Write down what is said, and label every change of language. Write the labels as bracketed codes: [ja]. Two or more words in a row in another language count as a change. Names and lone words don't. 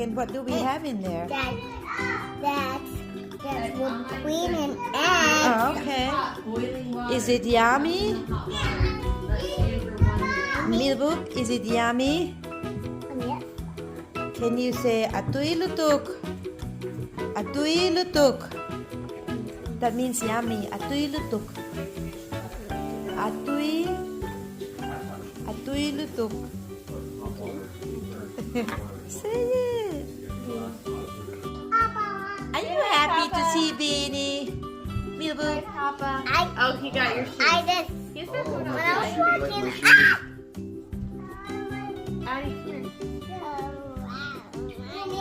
[en] And what do we have in there? That's with cream and egg. Oh, okay. Is it yummy? Milboo, is it yummy? Yes. Can you say [lus] atui lutuk? Atui lutuk. [en] That means yummy. [lus] Atui lutuk. Atui lutuk. [en] Say it. Are you happy to see Beanie? Milboo? Papa. Oh, he got your shoes. I just, He's when I was Like walking, Addie, come here.